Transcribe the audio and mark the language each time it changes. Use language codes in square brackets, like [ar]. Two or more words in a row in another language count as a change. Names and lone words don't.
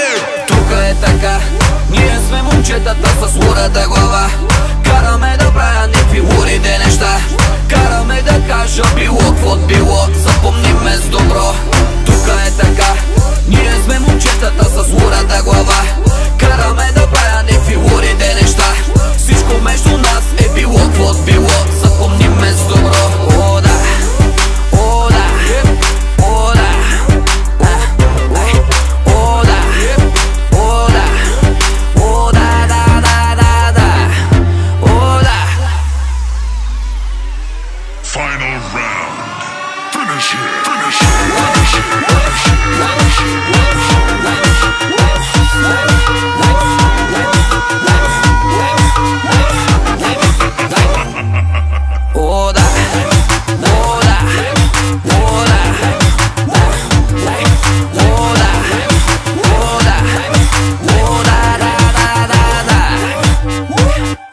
[bg] Тук е така, ние сме момчетата с лудата глава, караме да правя някакви лудите неща, караме да кажа било какво било, запомни ме с добро. Тук е така, ние сме момчетата с лудата глава, караме да правя някакви лудите неща, всичко между нас е било какво било, запомни ме с добро. О, да, о, да, о, да, о, да, о, да, о, да, да, да, да, да, о, да. [en] Final round, finish it, finish it, finish it, finish it, finish it, [bg] О, да, о, да, о, да, о, да, о, да, о, да, да, да, да.